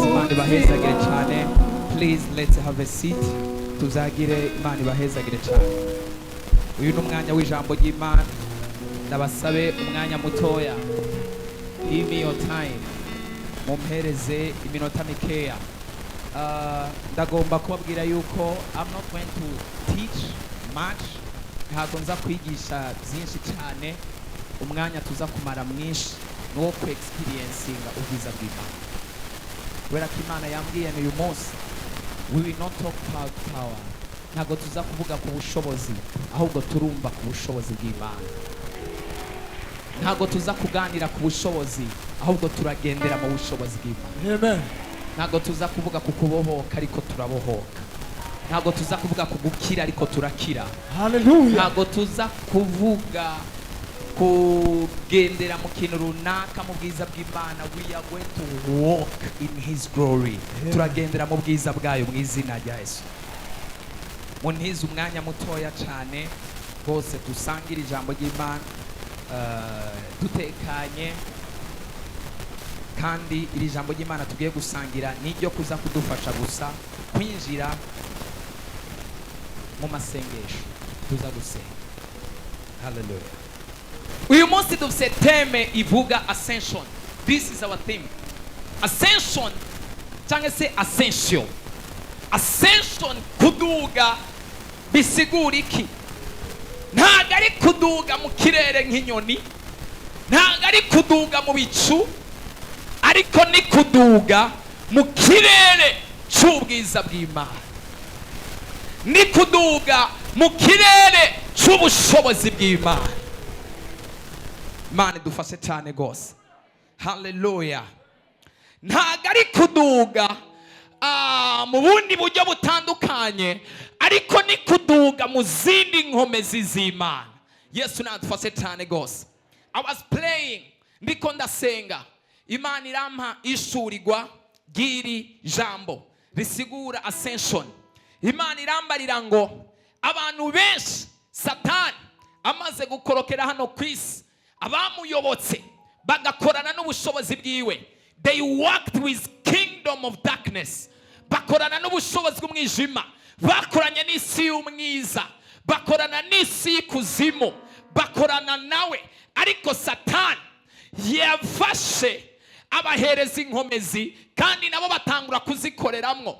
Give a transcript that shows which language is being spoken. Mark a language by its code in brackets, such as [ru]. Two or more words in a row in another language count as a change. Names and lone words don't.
[rn] Imana ibahezagire cyane. [en] Please let's have a seat. [rn] Tuzagire Imana ibahezagire cyane. Uyu ni umwanya w'ijambo ry'Imana. Ndabasabe umwanya mutoya. [en] Give me your time. [rn] Mumpereze iminota mikeya. Ndagomba kubabwira yuko [en] I'm not going to teach much. [rn] Ntabwo nza kwigisha byinshi cyane. Umwanya tuza kumara mwinshi no ku experiencinga ubwiza bw'Imana. Kubera ko Imana yambwiye uyu munsi [en] we will not talk about power. [rn] Ntabwo tuza kuvuga ku bushobozi, ahubwo turumva ku bushobozi bw'Imana. Ntabwo tuza kuganira ku bushobozi, ahubwo turagendera mu bushobozi bw'Imana. Amen. Ntabwo tuza kuvuga ku kubohoka, ariko turabohoka. Ntabwo tuza kuvuga ku gukira, ariko turakira. Hallelujah. Ntabwo tuza kuvuga kugendera mu kintu runaka mu bwiza bw'Imana. [en] We are going to walk in His glory. [rn] Turagendera mu bwiza bwayo mu izina rya Yesu. Muntize umwanya mutoya cyane bose dusangira ijambo ry'Imana dutekanye, kandi iri jambo ry'Imana tugiye gusangira n'iryo kuza kudufasha gusa kwinjira mu masengesho tuza gusenga. Hallelujah. Uyu munsi dufite teme ivuga ascension. [en] This is our theme. [rn] Ascension cyangwa se ascension. Ascension, kuduga bisigura iki? Ntabwo ari kuduga mu kirere nk'inyoni, ntabwo ari kuduga mu bicu, ariko ni kuduga mu kirere cy'ubwiza bw'Imana, ni kuduga mu kirere cy'ubushobozi bw'Imana. Imana idufashe cyane gose. Hallelujah. Ntabwo ari kuduga mu bundi buryo butandukanye, ariko ni kuduga mu zindi nkomezi z'Imana. Yesu nadufashe cyane gose. [en] I was praying, [rn] ndiko ndasenga, Imana irampa ishurirwa ry'iri jambo risigura ascension. Imana irambarira ngo abantu benshi Satani amaze gukorokera hano ku isi, abamuyobotse bagakorana n'ubushobozi bwiwe, [en] they worked with kingdom of darkness, [rn] bakorana n'ubushobozi bw'umwijima, bakoranye n'isi y'umwiza, bakorana n'isi y'ikuzimu, bakorana nawe. Ariko Satani yafashe abahereza inkomezi kandi nabo batangura kuzikoreramwo.